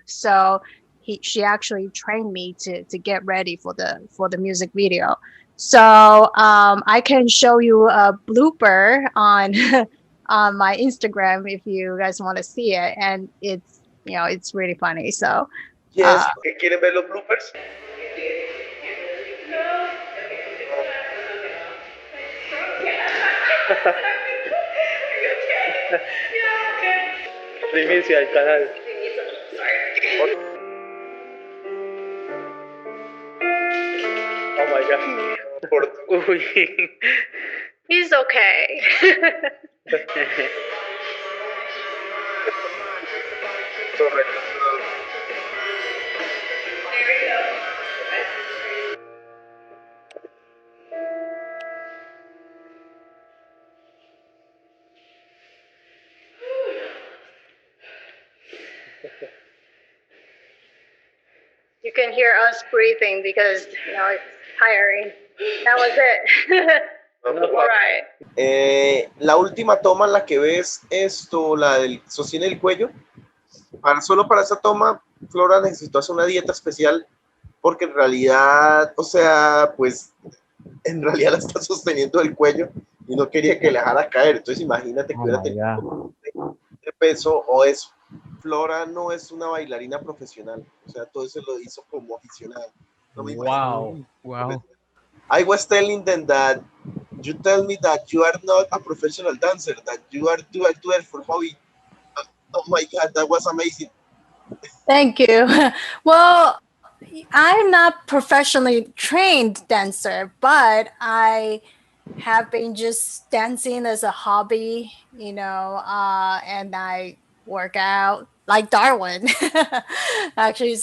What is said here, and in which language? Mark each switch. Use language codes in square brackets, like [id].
[en] So she actually trained me to get ready for the music video. So I can show you a blooper on on my Instagram if you guys want to see it, and it's really funny. So [es] Yes, ¿quieren ver los bloopers? Primicia del canal. [en] Oh my god. [es] Por- [en] He's okay. [es] Correcto. [en] you can hear us breathing because it's tiring. That was it. All right. [es] La última toma en la que ves esto, la del sostiene el cuello, solo para esa toma, Flora necesitó hacer una dieta especial porque en realidad, o sea, pues en realidad la está sosteniendo el cuello y no quería que le dejara caer. Entonces imagínate que [en] Oh [es] hubiera [en] my [es] tenido [en] god. [es] de peso o eso. Flora no es una bailarina profesional, o sea, todo eso lo hizo como aficionada. No me imagino. [en] Wow. Wow. I was telling them that you tell me that you are not a professional dancer, that you are doing it for hobby. Oh my God, that was amazing. Thank you. Well, I'm not professionally trained dancer, but I have been just dancing as a hobby, and I work out like Darwin, actually.